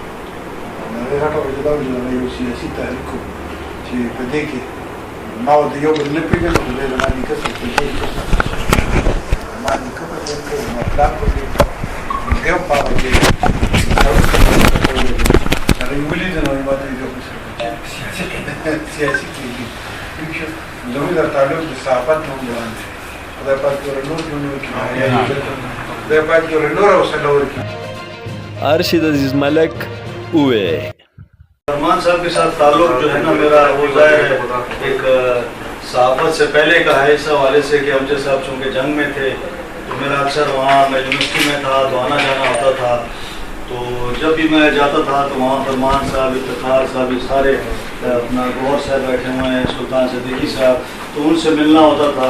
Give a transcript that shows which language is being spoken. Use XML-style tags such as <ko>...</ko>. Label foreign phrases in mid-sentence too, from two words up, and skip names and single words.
<ps>د هغې غټه وجه دا وه چې هغه یو سیاسي تحریک و چې په دې کې ما د یو بل نه پېژنو، خو دی زما نیکه سره پېژني، زما نیکه په دې کې زما پلار په دې کې دی هم په هغه کې هغه یې ولیده نو ما ته یې یو بل سره سیاسي کېږي. زموږ د تعلق د صحافت نه هم روان دی. خدای پاک ورته نور ژوند وکړي، خدای پاک ورته نور حوصله ورکړي.</ps> <ur>ارشد عزیز ملک ہوئے. فرمان صاحب کے ساتھ تعلق جو ہے نا میرا وہ ظاہر ہے ایک صحافت سے پہلے کا ہے، اس حوالے سے کہ امجد صاحب چونکہ جنگ میں تھے تو میرا اکثر وہاں میں یونیورسٹی میں تھا تو آنا جانا ہوتا تھا. تو جب بھی میں جاتا تھا تو وہاں فرمان صاحب، افتخار صاحب، یہ سارے اپنا گوھر صاحب بیٹھے ہوئے ہیں، سلطان صدیقی صاحب، تو ان سے ملنا ہوتا تھا.</ur>